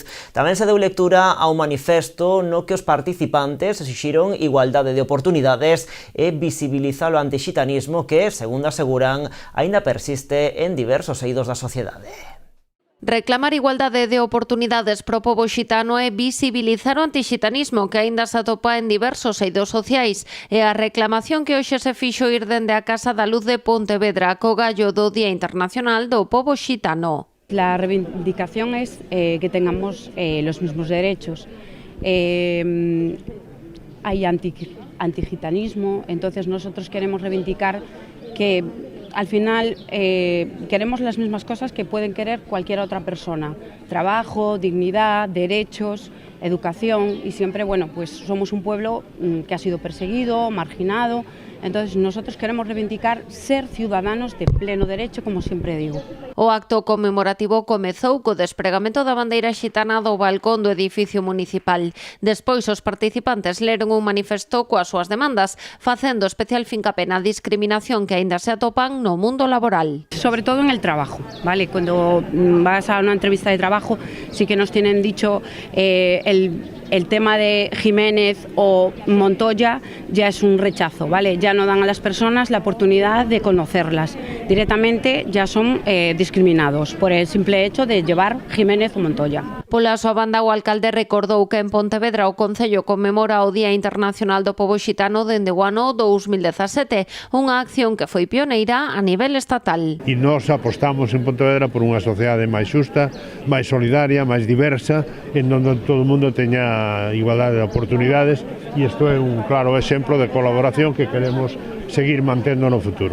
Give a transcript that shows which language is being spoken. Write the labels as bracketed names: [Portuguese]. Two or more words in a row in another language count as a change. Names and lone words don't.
[Galician] Tamén se deu lectura a un manifesto no que os participantes exixiron igualdade de oportunidades e visibilizar o antixitanismo que, segundo aseguran, aínda persiste en diversos eidos da sociedade. Reclamar igualdade de oportunidades pro pobo xitano e visibilizar o antixitanismo que aínda se atopa en diversos eidos sociais e a reclamación que hoxe se fixo ir dende a Casa da Luz de Pontevedra co gallo do Día Internacional do Pobo Xitano. [Spanish] La reivindicación es que tengamos los mismos derechos. Hay antigitanismo, entonces nosotros queremos reivindicar que al final queremos las mismas cosas que pueden querer cualquier otra persona. Trabajo, dignidad, derechos, educación y siempre, bueno, pues somos un pueblo que ha sido perseguido, marginado. Entonces nosotros queremos reivindicar ser ciudadanos de pleno derecho, como siempre digo. [Galician] O acto conmemorativo comezou co despregamento da bandeira xitana do balcón do edificio municipal. Despois os participantes leron un manifesto coas súas demandas, facendo especial fincapé na discriminación que aínda se atopan no mundo laboral. [Spanish] Sobre todo en el trabajo, ¿vale? Cuando vas a una entrevista de trabajo sí que nos tienen dicho el tema de Jiménez o Montoya ya es un rechazo, ¿vale? Ya no dan a las personas la oportunidad de conocerlas. Directamente ya son discriminados por el simple hecho de llevar Jiménez o Montoya. [Galician] Pola súa banda, o alcalde recordou que en Pontevedra o Concello conmemora o Día Internacional do Pobo Xitano dende o ano 2017, unha acción que foi pioneira a nivel estatal. E nós apostamos en Pontevedra por unha sociedade máis xusta, máis solidaria, máis diversa, en onde todo o mundo teña igualdade de oportunidades, e isto é un claro exemplo de colaboración que queremos seguir mantendo no futuro.